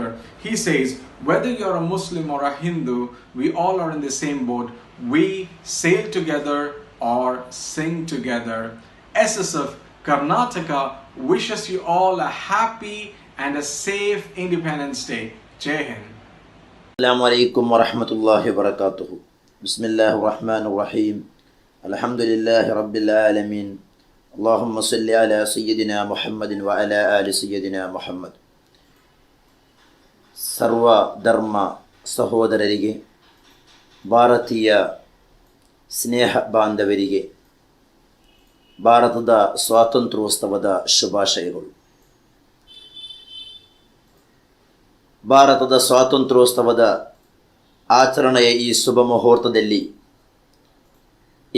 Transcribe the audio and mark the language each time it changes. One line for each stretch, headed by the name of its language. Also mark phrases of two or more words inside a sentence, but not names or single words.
English: He says, whether you're a Muslim or a Hindu, we all are in the same boat. We sail together or sing together. SSF Karnataka wishes you all a happy and a safe Independence Day.
Hindi: जय हिंद.
Arabic: السلام عليكم ورحمة الله وبركاته. بسم الله الرحمن الرحيم. الحمد لله رب العالمين. اللهم صل على سيدنا محمد وعلى آل سيدنا محمد.
Kannada: ಸರ್ವ ಧರ್ಮ ಸಹೋದರರಿಗೆ, ಭಾರತೀಯ ಸ್ನೇಹ ಬಾಂಧವರಿಗೆ ಭಾರತದ ಸ್ವಾತಂತ್ರ್ಯೋತ್ಸವದ ಶುಭಾಶಯಗಳು. ಭಾರತದ ಸ್ವಾತಂತ್ರ್ಯೋತ್ಸವದ ಆಚರಣೆಯ ಈ ಶುಭ ಮುಹೂರ್ತದಲ್ಲಿ ಈ